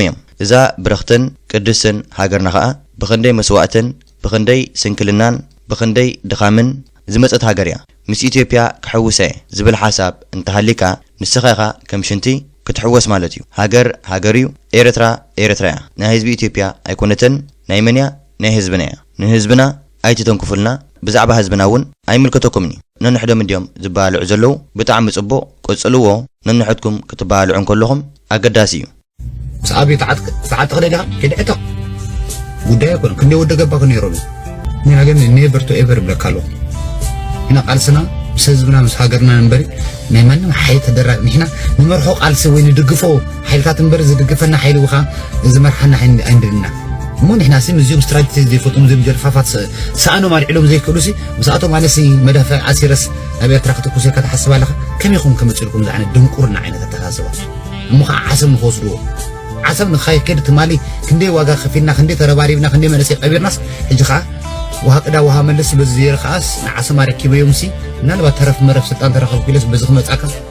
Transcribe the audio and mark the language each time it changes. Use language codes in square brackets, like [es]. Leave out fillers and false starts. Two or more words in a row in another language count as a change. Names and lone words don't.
[ti] እዮም እዛ ብረኽትን ቅድስን ሃገርና ከዓ ብኽንደይ መስዋእትን ብኽንደይ ስንክልናን ብኽንደይ ድኻምን ዝመፀት ሃገር እያ ምስ ኢትዮጵያ ክሕውሰ ዝብል ሓሳብ እንተሃሊካ ንስኻ ኢኻ ከም ሽንቲ ክትሕወስ ማለት እዩ ሃገር እዩ ኤርትራ እያ ናይ ህዝቢ ኢትዮጵያ ኣይኮነትን ናይ መን እያ ናይ ህዝብና እያ ንህዝብና ኣይትተንክፉልና ብዛዕባ ህዝብና እውን ኣይምልከተኩምኒ ነንሕዶም እንዲዮም ዝበሃልዑ ዘለዉ ብጣዕሚ ጽቡቕ ቆጽልዎ ነንሕድኩም ክትበሃልዑ ከለኹም ኣገዳሲ እዩ ምስ ኣብይ ሰዓት ተኸደዲኻ ከድዕቶ ጉዳይ ኣይኮነ ክንደይ ወደ ገባ ክንነይሮም ንና ግን [en] never to ever [ti] ብለካ ኣለኹ ኢና ቃልስና ምስ ህዝብና ምስ ሃገርና ንበሪ ናይ ማንም ሓይል ተደራ ንሕና ንመርሖ ቃልሲ ወይ ንድግፎ ሓይልታት እንበሪ ዝድግፈና ሓይሊ ውኻ ዝመርሓና ኣይንድልና እሞ ንሕና ሲ እዚኦም ስትራቴጂ ዘይፈጥሙ እዚኦም ጀርፋፋት ሰኣኖም ኣልዒሎም ዘይክእሉ ሲ ምስኣቶም ኣነሲ መዳፈዕ ዓሲረስ ኣብ ኤርትራ ክትኩስ ኢልካ ትሓስብ ኣለኻ ከመይ ኢኹም ከመፅኡ ኢልኩም እዚ ዓይነት ድንቁርና ዓይነት ኣተሓሳስባ እሞ ከዓ ዓሰብ ንክወስድዎ ዓሰብ ንኸይከድ ትማሊ ክንደይ ዋጋ ከፊልና ክንደይ ተረባሪብና ክንደይ መንእሰይ ቀቢርናስ ሕጂ ከዓ ውሃ ቅዳ ውሃ መለስ በዚ ዘየር ከዓስ ንዓሰብ ኣረኪበዮም ሲ ምናልባት ተረፍ መረፍ ስልጣን ተረኸብኩ ኢለስ በዚ ክመፃካ